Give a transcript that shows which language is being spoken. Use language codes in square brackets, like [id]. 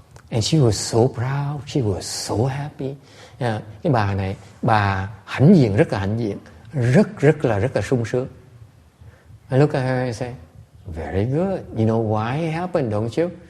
[en] And she was so proud, she was so happy. [vi] Cái bà này, bà hãnh diện, rất là hãnh diện, rất là sung sướng. [en] I look at her and say, "Very good. You know why it happened, don't you?"